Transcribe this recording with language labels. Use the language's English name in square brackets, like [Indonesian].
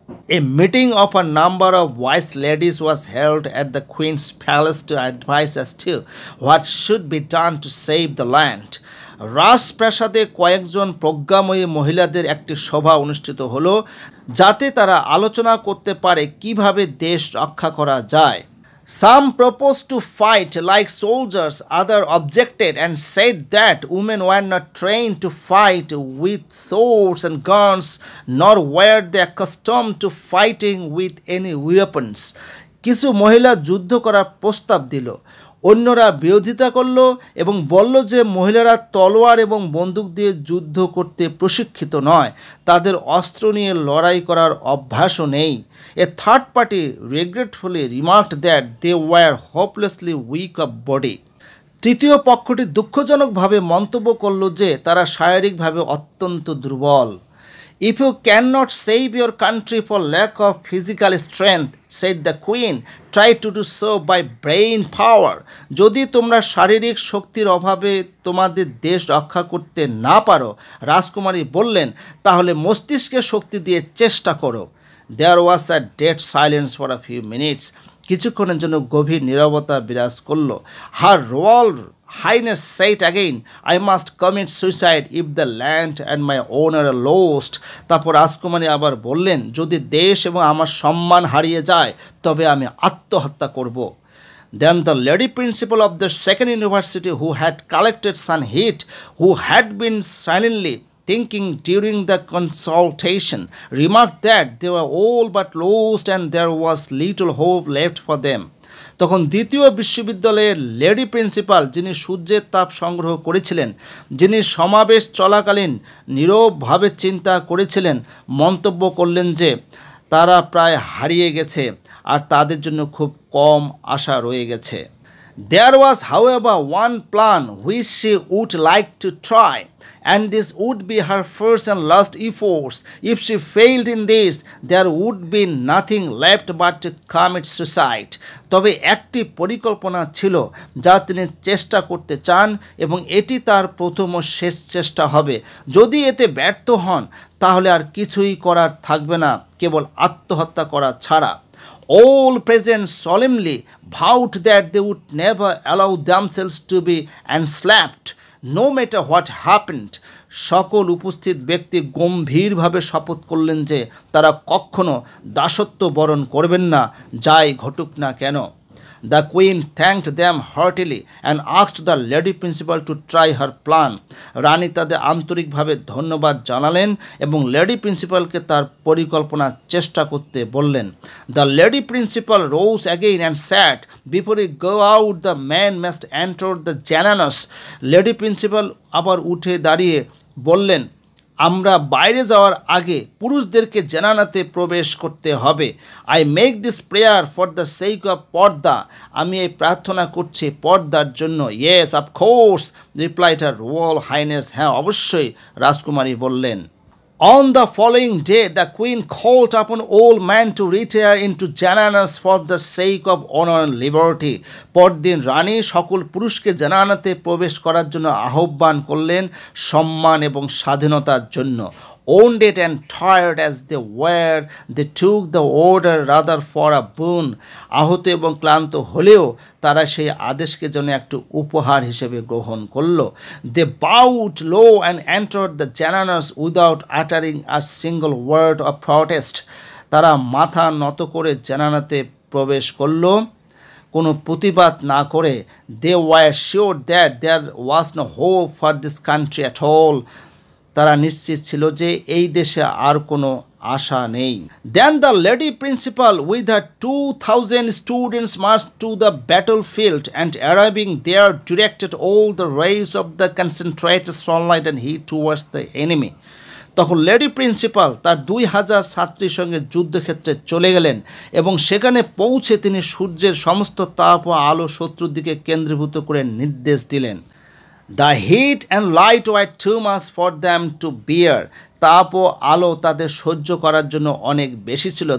[English] A meeting of a number of wise ladies was held at the Queen's Palace to advise as to what should be done to save the land. [Bangla] রাজপ্রাসাদে কয়েকজন প্রজ্ঞাময়ী মহিলাদের একটি সভা অনুষ্ঠিত হলো, যাতে তারা আলোচনা করতে পারে কিভাবে দেশ রক্ষা করা যায়। [English] Some proposed to fight like soldiers, others objected and said that women were not trained to fight with swords and guns, nor were they accustomed to fighting with any weapons. [Bangla] কিছু মহিলা যুদ্ধ করার প্রস্তাব দিল, অন্যরা বিরোধিতা করল এবং বলল যে মহিলারা তলোয়ার এবং বন্দুক দিয়ে যুদ্ধ করতে প্রশিক্ষিত নয়, তাদের অস্ত্র নিয়ে লড়াই করার অভ্যাসও নেই। [English] A third party regretfully remarked that they were hopelessly weak of body. [Bangla] তৃতীয় পক্ষটি দুঃখজনকভাবে মন্তব্য করল যে তারা শারীরিকভাবে অত্যন্ত দুর্বল। [English] If you cannot save your country for lack of physical strength, said the Queen, try to do so by brain power. [Bangla] যদি তোমরা শারীরিক শক্তির অভাবে তোমাদের দেশ রক্ষা করতে না পারো, রাজকুমারী বললেন, তাহলে মস্তিষ্কের শক্তি দিয়ে চেষ্টা করো। [English] There was a dead silence for a few minutes. [Bangla] কিছুক্ষণের জন্য গভীর নীরবতা বিরাজ করল। [English] Her Royal Highness said again, I must commit suicide if the land and my honor are lost. [Bangla] তারপর রাজকুমারী আবার বললেন, যদি দেশ এবং আমার সম্মান হারিয়ে যায় তবে আমি আত্মহত্যা করব। [English] Then the lady principal of the second university, who had collected some heat, who had been silently thinking during the consultation, remarked that they were all but lost and there was little hope left for them. [Bangla] তখন দ্বিতীয় বিশ্ববিদ্যালয়ের lady principal, যিনি সূর্যের তাপ সংগ্রহ করেছিলেন, যিনি সমাবেশ চলাকালীন নীরবভাবে চিন্তা করেছিলেন, মন্তব্য করলেন যে তারা প্রায় হারিয়ে গেছে আর তাদের জন্য খুব কম আশা রয়ে গেছে। [English] There was, however, one plan which she would like to try, and this would be her first and last efforts. If she failed in this, there would be nothing left but to commit suicide. [Bangla] তবে একটি পরিকল্পনা ছিল যা তিনি চেষ্টা করতে চান এবং এটি তার প্রথম ও শেষ চেষ্টা হবে। যদি এতে ব্যর্থ হন তাহলে আর কিছুই করার থাকবে না, কেবল আত্মহত্যা করা ছাড়া। [English] All present solemnly vowed that they would never allow themselves to be enslaved, no matter what happened. [Bangla] সকল উপস্থিত ব্যক্তি গম্ভীরভাবে শপথ করলেন যে তারা কখনো দাসত্ব বরণ করবেন না, যাই ঘটুক না কেন। [English] The queen thanked them heartily and asked the lady principal to try her plan. [Bangla] রানী তাদের আন্তরিকভাবে ধন্যবাদ জানালেন এবং লেডি প্রিন্সিপালকে তার পরিকল্পনা চেষ্টা করতে বললেন। [English] The lady principal rose again and said, "Before we go out, the man must enter the jananas." [Bangla] Lady principal আবার উঠে দাঁড়িয়ে বললেন, আমরা বাইরে যাওয়ার আগে পুরুষদেরকে জানানাতে প্রবেশ করতে হবে। [English] I make this prayer for the sake of purdah. [Bangla] আমি এই প্রার্থনা করছি পর্দার জন্য। [English] Yes, of course, replied her royal highness. [Bangla] হ্যাঁ, অবশ্যই, রাজকুমারী বললেন। [English] On the following day, the queen called upon all men to retire into jananas for the sake of honor and liberty. [Bangla] পরদিন রানী সকল পুরুষকে জানানাতে প্রবেশ করার জন্য আহ্বান করলেন, সম্মান এবং স্বাধীনতার জন্য। [English] Wounded and tired as they were, they took the order rather for a boon. [Bangla] আহত এবং ক্লান্ত হলেও তারা সেই আদেশকে যেন একটু উপহার হিসেবে গ্রহণ করল। [English] They bowed low and entered the jananas without uttering a single word of protest. [Bangla] তারা মাথা নত করে জানানাতে প্রবেশ করল কোনো প্রতিবাদ না করে। [English] They were sure that there was no hope for this country at all. [Bangla] তারা নিশ্চিত ছিল যে এই দেশে আর কোনো আশা নেই। [English] Then the lady principal with her 2,000 students marched to the battlefield and arriving there directed all the rays of the concentrated sunlight and heat towards the enemy. [Bangla] তখন lady principal তার 2,000 ছাত্রীর সঙ্গে যুদ্ধক্ষেত্রে চলে গেলেন এবং সেখানে পৌঁছে তিনি সূর্যের সমস্ত তাপ ও আলো শত্রুর দিকে কেন্দ্রীভূত করে নির্দেশ দিলেন। [English] The heat and light were too much for them to bear. [Bangla] তাপ ও আলো তাদের সহ্য করার জন্য অনেক বেশি ছিল।